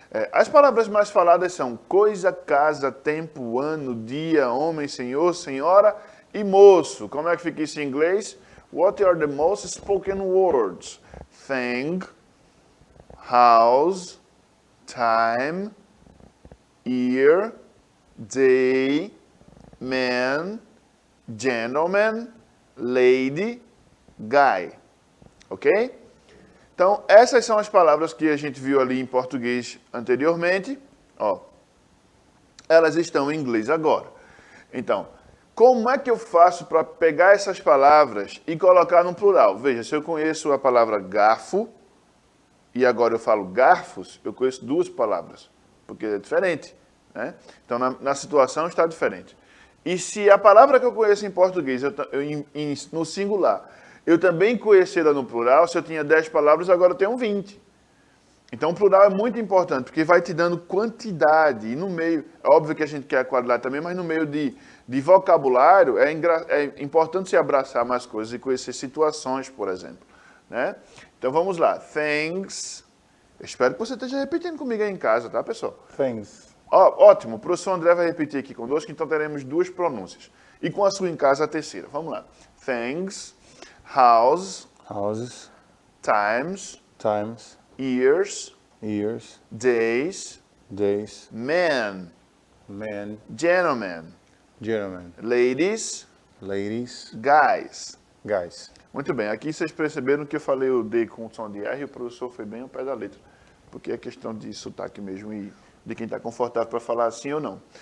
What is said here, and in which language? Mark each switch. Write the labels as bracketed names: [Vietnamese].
[Portuguese] As palavras mais faladas são coisa, casa, tempo, ano, dia, homem, senhor, senhora e moço. Como é que fica isso em inglês? [English] What are the most spoken words? Thing, house, time, year, day, man, gentleman, lady, guy. [Portuguese] Ok? Então, essas são as palavras que a gente viu ali em português anteriormente. Ó, elas estão em inglês agora. Então, como é que eu faço para pegar essas palavras e colocar no plural? Veja, se eu conheço a palavra garfo, e agora eu falo garfos, eu conheço duas palavras, porque é diferente. Né? Então, na situação está diferente. E se a palavra que eu conheço em português, no singular, eu também conhecê-la no plural, se eu tinha 10 palavras, agora eu tenho 20. Então, o plural é muito importante, porque vai te dando quantidade. E no meio, é óbvio que a gente quer a qualidade também, mas no meio de vocabulário, é importante se abraçar mais coisas e conhecer situações, por exemplo. Né? Então, vamos lá. Things. Eu espero que você esteja repetindo comigo aí em casa, tá, pessoal? [English] Things. [Portuguese] Ótimo. O professor André vai repetir aqui conosco, então teremos duas pronúncias. E com a sua em casa, a terceira. Vamos lá. Things. House, [English] Houses, times, years, days, men, gentlemen, ladies, guys. [Portuguese] Muito bem, aqui vocês perceberam que eu falei o D com som de R e o professor foi bem ao pé da letra, porque é questão de sotaque mesmo e de quem está confortável para falar assim ou não.